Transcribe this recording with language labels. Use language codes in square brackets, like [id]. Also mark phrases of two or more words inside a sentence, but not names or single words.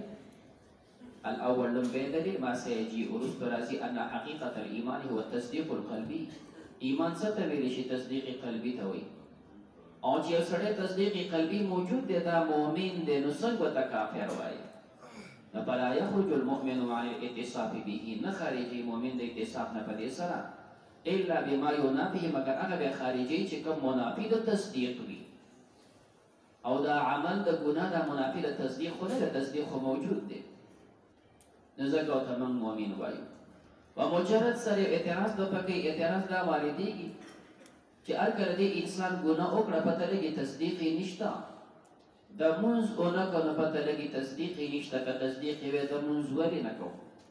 [ps] الاول لومبی دلیل ما سیجي وروسته راځي [ar] ان حقیقت الایمان هو التصدیق القلبي [ps] ایمان څه ته ویلی شي تصدیق قلبي ته وایي او چې یو سړی تصدیق قلبي موجود دی دا مؤمن دی نو څنګه ورته کافر وایي نو [ar] فلا یخرج المؤمن عن الاتصاف به [ps] نه خارجي مؤمن د اتصاف نه په دې سره [ar] الا بما ينافي [ps] مگر هغه به خارجي چې کوم منافي د تصدیق وي او دا عمل د ګناه د منافي د تصدیق خو نه د تصدیق خو موجود دی نو ځکه ورته موږ مؤمن وایو و مجرد سره اعتراض د پکې اعتراض دا واردېږي چې هر کله دې انسان ګناه وکړه پته لګي تصدیق یې نشته د مونځ ونه کړه پته لګي تصدیق یې نشته که تصدیق یې وي د مونځ ولې نه کوو